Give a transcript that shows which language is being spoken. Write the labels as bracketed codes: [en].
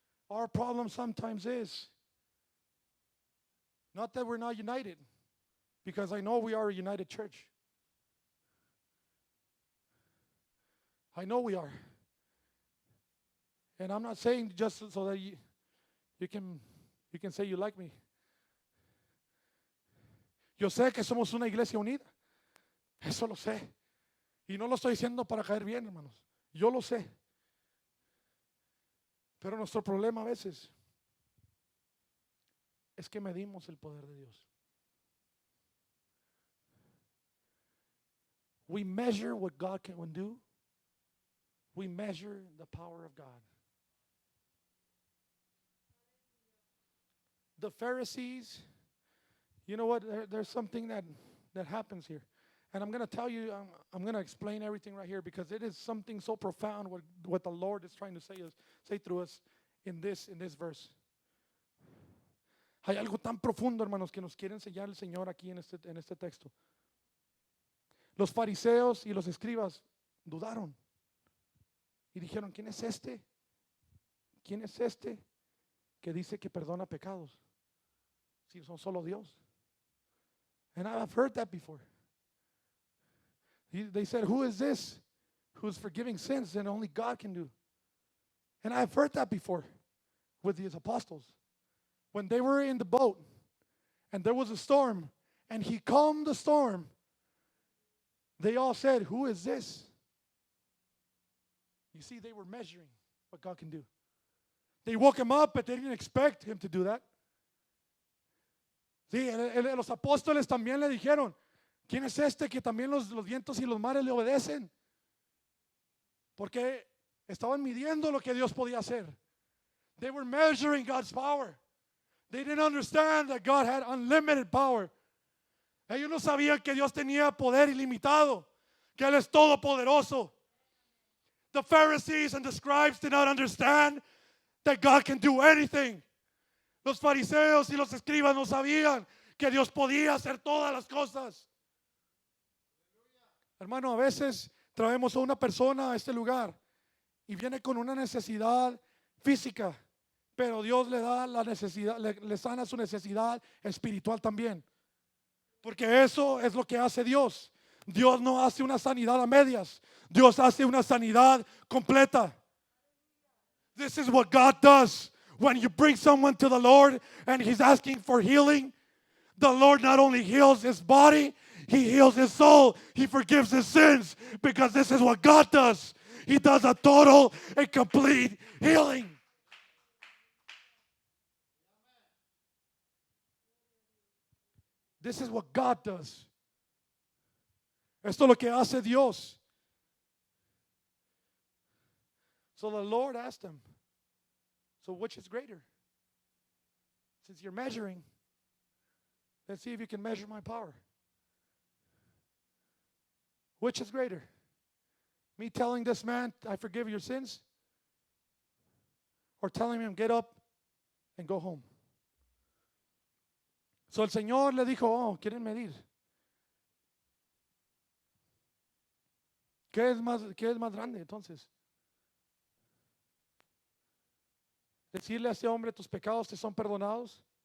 [en] Our problem sometimes is not that we're not united, because I know we are a united church. I know we are. And I'm not saying just so that you can say you like me. [es] Yo sé que somos una iglesia unida. Eso lo sé. Y no lo estoy diciendo para caer bien, hermanos. Yo lo sé. Pero nuestro problema a veces es que medimos el poder de Dios. [en] We measure what God can do. We measure the power of God. The Pharisees, you know what? There's something that happens here. And I'm going to tell you, I'm going to explain everything right here because it is something so profound what the Lord is trying to say through us in this verse. [es] Hay algo tan profundo, hermanos, que nos quiere enseñar el Señor aquí en este texto. Los fariseos y los escribas dudaron y dijeron, ¿quién es este? ¿Quién es este que dice que perdona pecados? Si son solo Dios. [en] And I've heard that before. They said, who is this who's forgiving sins and only God can do? And I've heard that before with these apostles. When they were in the boat and there was a storm and he calmed the storm, they all said, who is this? You see, they were measuring what God can do. They woke him up, but they didn't expect him to do that. [es] Sí, los apóstoles también le dijeron, ¿quién es este que también los vientos y los mares le obedecen? Porque estaban midiendo lo que Dios podía hacer. [en] They were measuring God's power. They didn't understand that God had unlimited power. [es] Ellos no sabían que Dios tenía poder ilimitado, que Él es todopoderoso. [en] The Pharisees and the scribes did not understand that God can do anything. [es] Los fariseos y los escribas no sabían que Dios podía hacer todas las cosas. Hermano, a veces traemos a una persona a este lugar y viene con una necesidad física, pero Dios le da la necesidad, le sana su necesidad espiritual también. Porque eso es lo que hace Dios. Dios no hace una sanidad a medias. Dios hace una sanidad completa. [en] This is what God does. When you bring someone to the Lord and he's asking for healing, the Lord not only heals his body, he heals his soul. He forgives his sins because this is what God does. He does a total and complete healing. This is what God does. [es] Esto es lo que hace Dios. [en] So the Lord asked him, so which is greater? Since you're measuring, Let's see if you can measure my power. Which is greater? Me telling this man, I forgive your sins? Or telling him, get up and go home? [es] So el Señor le dijo, oh, quieren medir. ¿Qué es más grande entonces? Decirle a ese hombre, tus pecados te son perdonados.